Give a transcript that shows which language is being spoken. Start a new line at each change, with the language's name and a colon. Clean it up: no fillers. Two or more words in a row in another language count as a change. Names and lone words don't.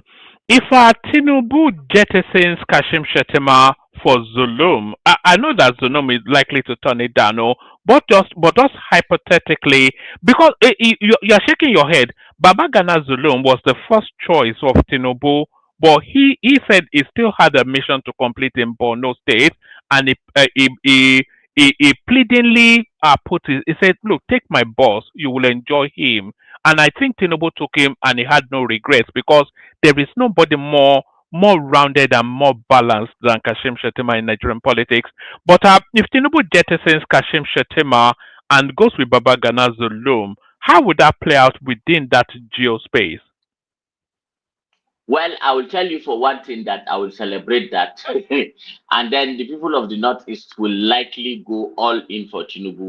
English: If Tinubu jettisons Kashim Shettima for Zulum, I know that Zulum is likely to turn it down, but just hypothetically, because you're shaking your head, Baba Gana Zulum was the first choice of Tinubu, but he said he still had a mission to complete in Borno State, and he pleadingly he said, "Look, take my boss, you will enjoy him." And I think Tinubu took him, and he had no regrets, because there is nobody more rounded and more balanced than Kashim Shettima in Nigerian politics. But if Tinubu jettisons Kashim Shettima and goes with Baba Gana Zulum, how would that play out within that geospace? Well, I will tell you for one thing that I will celebrate that. And then the people of the Northeast will likely go all in for Tinubu.